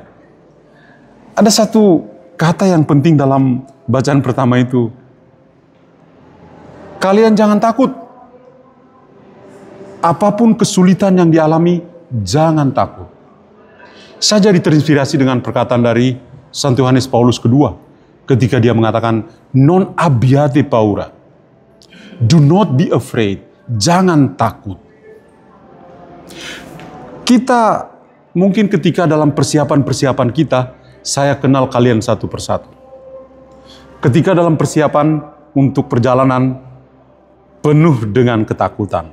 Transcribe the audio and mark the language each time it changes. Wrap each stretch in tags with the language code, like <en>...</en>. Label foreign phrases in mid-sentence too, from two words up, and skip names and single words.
<id>Ada satu kata yang penting dalam bacaan pertama itu. Kalian jangan takut. Apapun kesulitan yang dialami, jangan takut. Saya jadi terinspirasi dengan perkataan dari Santo Yohanes Paulus II ketika dia mengatakan,</id> <it>non abbiate paura.</it> <en>Do not be afraid.</en> <id>Jangan takut. Kita mungkin ketika dalam persiapan-persiapan kita, saya kenal kalian satu persatu. Ketika dalam persiapan untuk perjalanan, penuh dengan ketakutan.</id>